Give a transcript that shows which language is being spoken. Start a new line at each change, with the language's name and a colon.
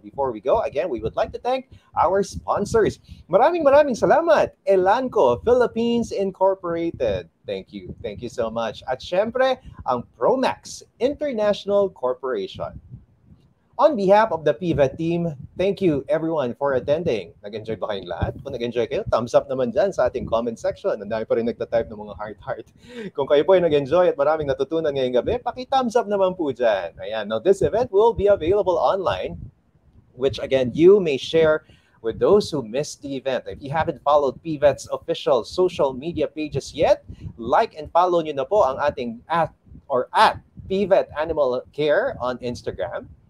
English: Now, before we go, again, we would like to thank our sponsors.
Filipino: Maraming salamat.
English: Elanco Philippines Incorporated. Thank you. Thank you so much.
Filipino: At syempre, ang Promax International Corporation.
English: On behalf of the PVET team, thank you everyone for attending.
Filipino: Nag-enjoy ba kayong lahat? Kung nag-enjoy kayo, thumbs up naman dyan sa ating comment section. Ang dami pa rin nagtatype ng mga heart. Kung kayo po ay nag-enjoy at maraming natutunan ngayong gabi, paki-thumbs up naman po dyan. Ayan.
English: Now, this event will be available online, which again, you may share with those who missed the event. If you haven't followed PVET's official social media pages yet, like and follow
Filipino: nyo na po ang ating
English: at PVET Animal Care on Instagram.